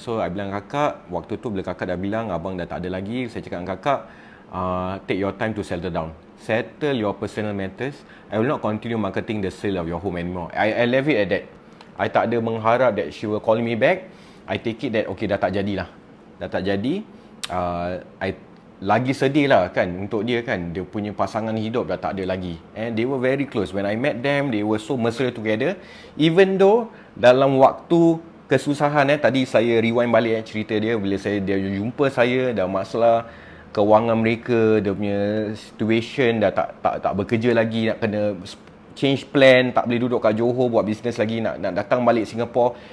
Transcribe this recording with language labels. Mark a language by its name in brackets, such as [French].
[Malay] So I bilang kakak, waktu tu bila kakak dah bilang abang dah tak ada lagi, saya cakap dengan kakak, [English] take your time to settle down, settle your personal matters. I will not continue marketing the sale of your home anymore. I left it at that. I [Malay] tak ada mengharap [English] that she will call me back. I take it that okay, [Malay] dah tak jadilah. Dah tak jadi. I lagi sedih lah kan untuk dia kan, dia punya pasangan hidup dah tak ada lagi. [English] And they were very close. When I met them, they were so mesra together. [Malay] Even though dalam waktu kesusahan tadi saya rewind balik cerita dia, bila dia jumpa saya, dah masalah kewangan mereka, dia punya situation dah tak bekerja lagi, nak kena [English] change plan, [Malay] tak boleh duduk kat Johor buat bisnes lagi, nak datang balik Singapore.